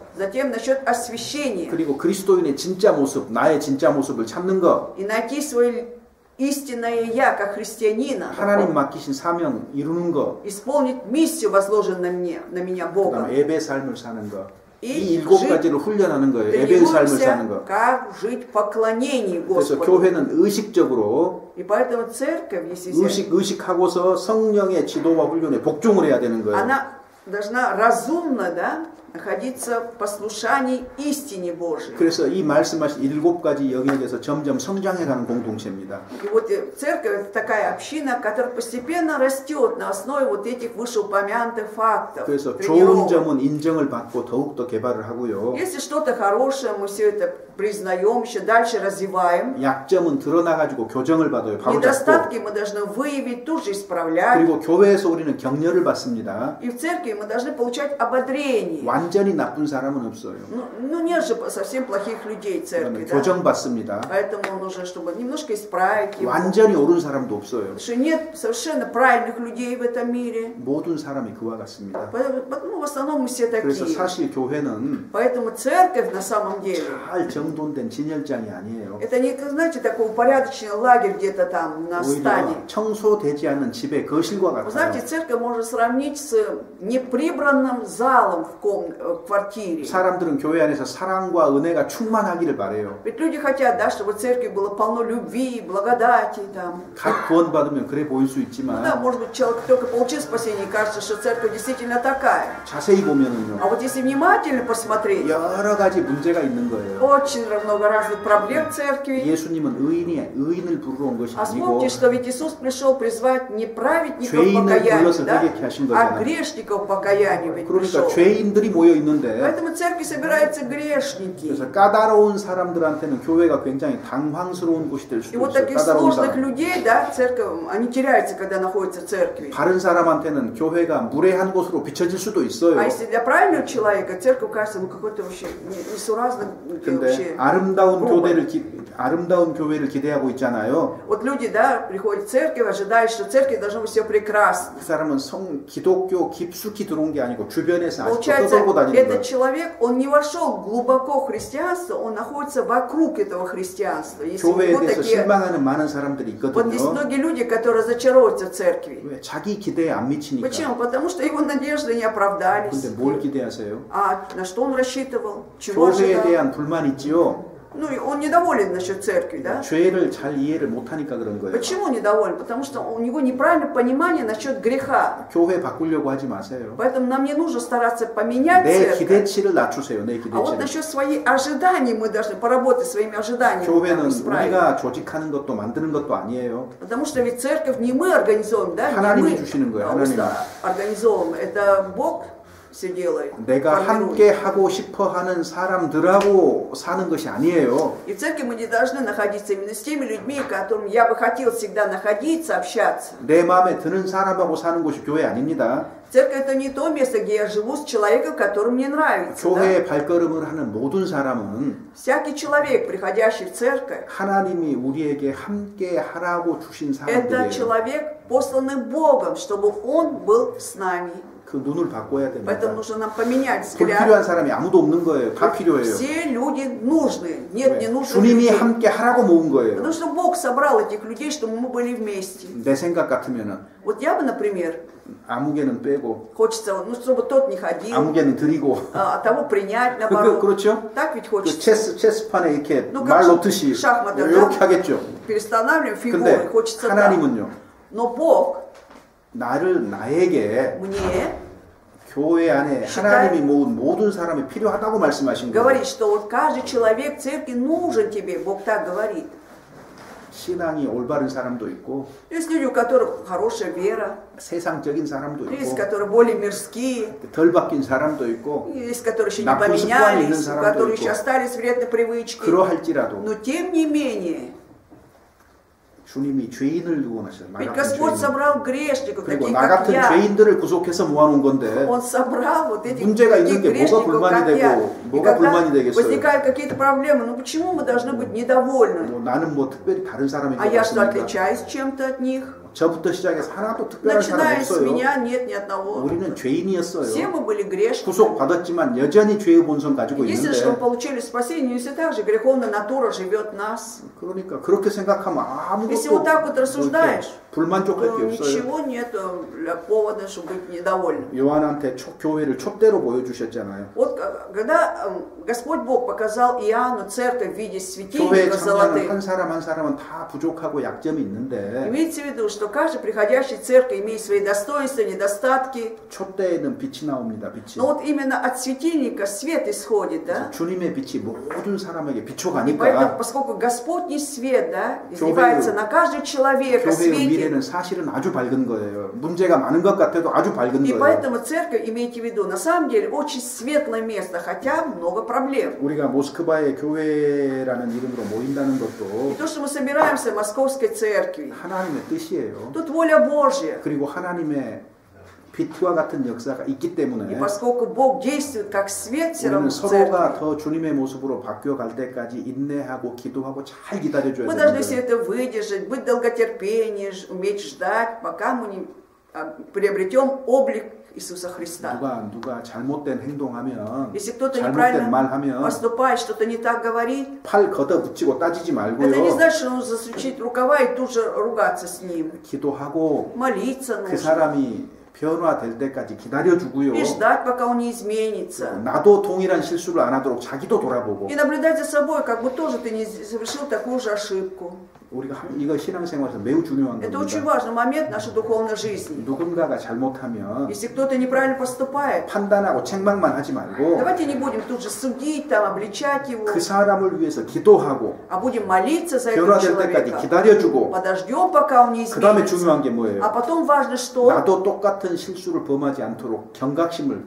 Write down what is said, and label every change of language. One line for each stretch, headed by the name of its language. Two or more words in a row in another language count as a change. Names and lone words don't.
Russian: Затем насчет освящения.
Korean: 그리고 그리스도인의 진짜 모습, 나의 진짜 모습을 찾는 거,
Russian: И найти свое истинное я, как христианина.
Korean: 하나님 맡기신 사명 이루는 거,
Russian: Исполнить миссию, возложенную на меня Богом.
Korean: 그다음에 예배 삶을 사는 거. 이
Russian: И
Korean: 7가지를 훈련하는 거예요. 예배 삶을 사는
Russian: тренируемся,
Korean: 거.
Russian: как жить в поклонении
Korean: 그래서
Russian: Господу.
Korean: 교회는 의식적으로
Russian: И поэтому церковь, если взять,
Korean: 의식하고서 성령의 지도와 훈련에 복종을 해야 되는 거예요.
Russian: она должна разумно, да, находиться в послушании истине Божией.
Korean: 그래서 이 말씀하신 7가지 영역에서 점점 성장해가는 공동체입니다.
Russian: И вот церковь это такая община, которая постепенно растет на основе вот этих вышеупомянутых фактов.
Korean: 그래서 좋은
Russian: тренировок.
Korean: 점은 인정을 받고 더욱더 개발을 하고요.
Russian: Если что-то хорошее, мы все это признаем, еще дальше развиваем.
Korean: 약점은 드러나가지고 교정을 받아요. 바로 잡고.
Russian: Недостатки мы должны выявить, тут же исправлять.
Korean: 그리고 교회에서 우리는 격려를 받습니다.
Russian: И в церкви мы должны получать ободрение.
Korean: 완전히 나쁜 사람은 없어요.
Russian: Ну нет же совсем плохих людей в церкви, да?
Korean: 교정받습니다.
Russian: Поэтому нужно, чтобы немножко исправить его.
Korean: 완전히 옳은 사람도 없어요.
Russian: Потому что нет совершенно правильных людей в этом мире.
Korean: 모든 사람이 그와 같습니다.
Russian: Ну, в основном мы все
Korean: 그래서
Russian: такие.
Korean: 사실 교회는
Russian: Поэтому церковь на самом деле
Korean: 잘 정돈된 진열장이 아니에요.
Russian: это не, знаете, такой упорядоченный лагерь где-то там на стане.
Korean: 오히려 청소되지 않는 집의 거실과
Russian: Вы
Korean: 같아요.
Russian: знаете, церковь можно сравнить с неприбранным залом в квартире.
Korean: 사람들은 교회 안에서 사랑과 은혜가 충만하기를 바래요.
Russian: Ведь люди хотят, да, чтобы в церкви было полно любви, благодати там.
Korean: 각 구원받으면 그래 보일 수
Russian: Ну
Korean: 있지만
Russian: да, может быть, человек только получил спасение, и кажется, что церковь действительно такая.
Korean: 자세히 보면은요.
Russian: А вот если внимательно посмотреть,
Korean: 여러 가지 문제가 있는 거예요.
Russian: очень много разных проблем в церкви.
Korean: 예수님은 의인을 부르러 온 것이
Russian: А
Korean: 아니고
Russian: вспомните, что ведь Иисус пришел призвать не праведников
Korean: 죄인을 불러서
Russian: покаяния, да,
Korean: 회개케 하신
Russian: а
Korean: 거잖아요.
Russian: грешников покаяния ведь
Korean: 그러니까
Russian: пришел.
Korean: 죄인들이 모여 있는데
Russian: Поэтому в церкви собираются грешники.
Korean: 그래서 까다로운 사람들한테는 교회가 굉장히 당황스러운 곳이 될
Russian: И
Korean: 수도
Russian: вот
Korean: 있어요.
Russian: таких
Korean: 까다로운
Russian: сложных
Korean: 사람.
Russian: людей, да, церковь, они теряются, когда находятся в церкви.
Korean: 바른 사람한테는 교회가 무례한 곳으로 비춰질 수도 있어요.
Russian: А если для правильного человека церковь кажется, ну какой-то вообще несуразный,
Korean: 근데
Russian: вообще.
Korean: 아름다운 교회를 기대하고 있잖아요.
Russian: Вот люди, да, приходят в церковь, ожидают, что в церкви должно быть все прекрасно.
Korean: 그 사람은 기독교 깊숙이 들어온 게 아니고 주변에서 아직도
Russian: Получается,
Korean: 떠들고 다니는
Russian: этот
Korean: 거예요.
Russian: человек, он не вошел глубоко в христианство, он находится вокруг этого христианства. Если
Korean: 교회에
Russian: вот
Korean: 대해서
Russian: такие,
Korean: 실망하는 많은 사람들이
Russian: вот здесь
Korean: 있거든요.
Russian: многие люди, которые разочаровываются в церкви.
Korean: 왜? 자기 기대에 안 미치니까.
Russian: Почему? Потому что его надежды не оправдались.
Korean: 근데 뭘 기대하세요?
Russian: А на что он рассчитывал? Чего
Korean: 교회에
Russian: ожидал?
Korean: 대한 불만 있지요.
Russian: Ну, и он недоволен насчет церкви, да?
Korean: 죄를 잘 이해를 못하니까 그런 거예요.
Russian: Почему недоволен? Потому что у него неправильное понимание насчет греха.
Korean: 교회 바꾸려고 하지 마세요.
Russian: Поэтому нам не нужно стараться поменять
Korean: 내
Russian: церковь.
Korean: 기대치를 낮추세요. 내
Russian: А вот
Korean: 기대치를.
Russian: насчет своих ожиданий мы должны поработать своими ожиданиями.
Korean: 교회는
Russian: как исправить.
Korean: 우리가 조직하는 것도 만드는 것도 아니에요.
Russian: Потому что ведь церковь не мы организовываем, да? Не
Korean: 하나님이
Russian: мы
Korean: 주시는 거예요,
Russian: просто
Korean: 하나님이.
Russian: организовываем. Это Бог все делает.
Korean: 내가
Russian: формирует.
Korean: 함께 하고 싶어 하는 사람들하고 사는 것이 아니에요.
Russian: И в церкви мы не должны находиться именно с теми людьми, которым я бы хотел всегда находиться, общаться.
Korean: 내 마음에 드는 사람하고 사는 곳이 교회 아닙니다.
Russian: Церковь это не то место, где я живу с человеком, который мне нравится. Да?
Korean: 교회에 발걸음을 하는 모든 사람은
Russian: Всякий человек, приходящий в церковь,
Korean: 하나님이 우리에게 함께 하라고 주신
Russian: это
Korean: 사람들이에요.
Russian: человек, посланный Богом, чтобы он был с нами.
Korean: 그 눈을 바꿔야 됩니다.
Russian: Поэтому нужно нам поменять взгляд.
Korean: 불필요한 사람이 아무도 없는 거예요. 다 필요해요.
Russian: Все люди нужны. Нет, не нужны
Korean: 주님이
Russian: людей.
Korean: 함께 하라고 모은 거예요.
Russian: Потому что Бог собрал этих людей, чтобы мы были вместе.
Korean: 내 생각 같으면은
Russian: Вот я бы, например,
Korean: 아무개는 빼고
Russian: хочется, ну, чтобы тот не ходил,
Korean: 아무개는 드리고
Russian: а того принять, наоборот.
Korean: 그렇죠?
Russian: Так ведь
Korean: 그
Russian: хочется.
Korean: 체스판에 이렇게
Russian: Ну,
Korean: 말
Russian: как
Korean: 놓듯이
Russian: шахматы,
Korean: 이렇게
Russian: да?
Korean: 하겠죠.
Russian: Перестанавливаем фигуры,
Korean: 근데
Russian: хочется так.
Korean: 하나님은요.
Russian: Но Бог
Korean: 나에게
Russian: мне
Korean: 교회 안에 하나님이 모은 모든 사람이 필요하다고 말씀하신 거예요.
Russian: говорит, что вот каждый человек в церкви нужен тебе. Бог так говорит.
Korean: 신앙이 올바른 사람도 있고
Russian: Есть люди, у которых хорошая вера,
Korean: 세상적인 사람도
Russian: есть,
Korean: 있고
Russian: которые более мирские,
Korean: 덜 바뀐 사람도 있고
Russian: есть, которые еще не
Korean: 나쁜 습관이 있는
Russian: поменялись, у
Korean: 사람도
Russian: которых
Korean: 있고.
Russian: еще остались вредные привычки.
Korean: 그러할지라도
Russian: Но тем не менее,
Korean: 주님이 죄인을 두고 나셨어요.
Russian: Ведь Господь собрал грешников,
Korean: 그리고
Russian: таких
Korean: 나
Russian: как
Korean: 같은
Russian: я.
Korean: 죄인들을 구속해서 모아놓은 건데
Russian: Он собрал вот этих
Korean: 문제가 있는
Russian: таких
Korean: 게 뭐가
Russian: грешников,
Korean: 불만이
Russian: как я.
Korean: 되고
Russian: И
Korean: 뭐가
Russian: когда
Korean: 불만이 되겠어요?
Russian: возникают какие-то проблемы, ну почему мы должны быть недовольны?
Korean: 뭐 나는 뭐 특별히 다른 사람인 것
Russian: А я что,
Korean: 같습니까?
Russian: отличаюсь чем-то от них?
Korean: 저부터 시작해서 하나도 특별한 사람
Russian: Начиная с
Korean: 없어요.
Russian: меня, нет ни одного.
Korean: 우리는
Russian: Все
Korean: 죄인이었어요.
Russian: мы были грешниками.
Korean: 구속 받았지만 여전히 죄의 본성 가지고
Russian: Единственное, что мы
Korean: 있는데
Russian: получили спасение, но все так же греховная натура живет в нас.
Korean: 그러니까 그렇게 생각하면
Russian: Если
Korean: 아무것도
Russian: вот так вот
Korean: 그렇게
Russian: рассуждаешь,
Korean: 불만족할
Russian: то
Korean: 게 없어요.
Russian: ничего нет для повода, чтобы быть недовольным.
Korean: 요한한테 교회를 촛대로 보여주셨잖아요.
Russian: Вот когда Господь Бог показал Иоанну церковь в виде
Korean: 교회
Russian: светильников
Korean: 참여하는
Russian: золотых,
Korean: 한 사람 한 사람은 다 부족하고 약점이 있는데
Russian: имеется в виду, что каждый приходящий в церковь имеет свои достоинства, недостатки.
Korean: 촛대에는 빛이 на옵니다. 빛이.
Russian: Но вот именно от светильника свет исходит, да?
Korean: 주님의 빛이 모든 사람에게
Russian: И
Korean: 비춰가니까
Russian: поэтому, поскольку Господний свет, да, изливается на каждого человека,
Korean: 교회의
Russian: светит.
Korean: 미래는 사실은 아주 밝은 거예요. 문제가 많은 것 같아도 아주 밝은
Russian: И
Korean: 거예요.
Russian: поэтому церковь, имейте в виду, на самом деле очень светлое место, хотя много проблем.
Korean: 우리가 모스크바의 교회라는 이름으로 모인다는
Russian: И
Korean: 것도
Russian: то, что мы собираемся в Московской церкви,
Korean: 하나님의 뜻이에요.
Russian: тут воля Божья.
Korean: 그리고 하나님의 빛과 같은 역사가 있기
Russian: И
Korean: 때문에
Russian: поскольку Бог действует как свет все
Korean: 우리는
Russian: равно в
Korean: 서로가
Russian: церкви,
Korean: 더 주님의 모습으로 바뀌어갈 때까지 인내하고 기도하고 잘 기다려줘야
Russian: мы должны все
Korean: 됩니다.
Russian: это выдержать, быть долготерпением, уметь ждать, пока мы не приобретем облик Иисуса Христа.
Korean: 누가 잘못된 행동하면
Russian: Если кто-то
Korean: 잘못된
Russian: неправильно
Korean: 말하면
Russian: поступает, что-то не так говорит,
Korean: 팔 걷어붙이고 따지지
Russian: это не
Korean: 말고요.
Russian: значит, что нужно засучить рукава и тут же ругаться с ним.
Korean: 기도하고
Russian: Молиться
Korean: 그
Russian: нужно.
Korean: 사람이 변화될 때까지 기다려주고요.
Russian: И ждать, пока он не изменится.
Korean: 나도 동일한 실수를 안 하도록 자기도 돌아보고
Russian: И наблюдать за собой, как бы тоже ты не совершил такую же ошибку.
Korean: 우리가 이거 신앙생활에서 매우 중요한
Russian: Это очень
Korean: 겁니다.
Russian: важный момент нашей духовной жизни.
Korean: 누군가가 잘못하면
Russian: Если кто-то неправильно поступает,
Korean: 판단하고 책망만 하지 말고
Russian: давайте не будем тут же судить, там, обличать его,
Korean: 그 사람을 위해서 기도하고
Russian: а будем молиться за этого
Korean: 변화될 때까지
Russian: человека.
Korean: 기다려주고
Russian: Подождем, пока он не
Korean: 그 다음에
Russian: изменится.
Korean: 중요한 게 뭐예요?
Russian: А потом важно, что...
Korean: 나도 똑같은 실수를 범하지 않도록 경각심을